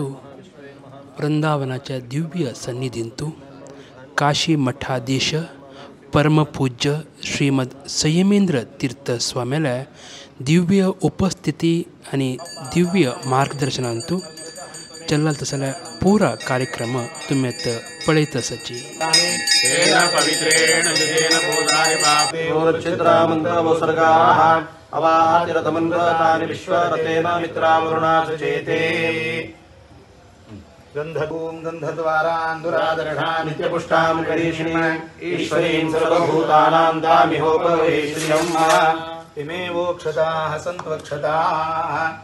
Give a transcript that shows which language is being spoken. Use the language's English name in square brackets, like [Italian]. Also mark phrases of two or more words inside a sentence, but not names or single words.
[Konkani] वृंदावनाच्या दिव्य सन्निधींतू काशी मठाधीश परमपूज्य श्रीमद संयमेंद्र तीर्थ स्वामेले दिव्य उपस्थिती आणि दिव्य मार्गदर्शनांतू चल्ला तसल्या पुरा कार्यक्रम तुम्हें पळयत आसाची. [Sanskrit] गंधगूं गंधद्वारान्दुरादर्ढा नित्यपुष्टां गरीषिणीं ईश्वरीं सर्वभूतानां दामिहोपवेश्यम् इमेवोक्षताः सन्त्वक्षताः.